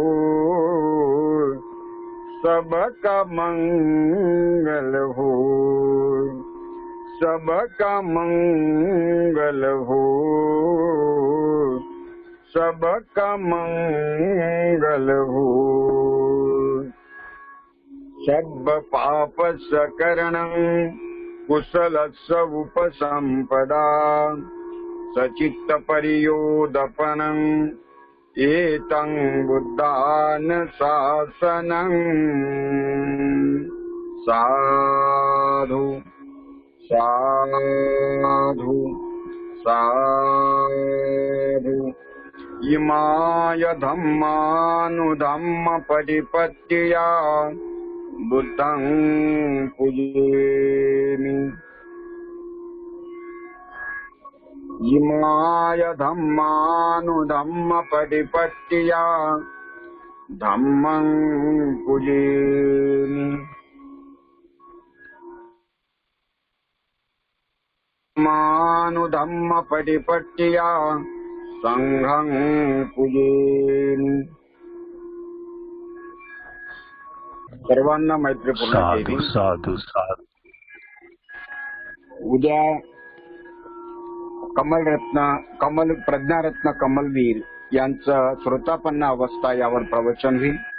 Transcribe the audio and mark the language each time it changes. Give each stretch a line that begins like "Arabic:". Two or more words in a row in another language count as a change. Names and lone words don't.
Hindi: सबका मंगल हो, सबका मंगल हो, सबका मंगल हो।
Pali: सब पाप सकरणं कुशलस्य उपसंपदा, सचित्त परियोदपनं एतं बुद्धान शासनं। साधु साधु साधु। इमाय धम्मानुधम्म परिपत्त्या बुद्धं पूजयामि। इमाय धम्मानुधम्म परिपत्त्या धम्मं पूजयामि। धम्मानुधम्म परिपत्त्या संघं पूजयामि।
Marathi: सर्वांना मैत्रीपूर्ण जय भीम।
Pali: साधू साधू।
Marathi: उद्या कमल प्रज्ञारत्न कमलवीर यांचं श्रोतापन्न अवस्था यावर प्रवचन होईल।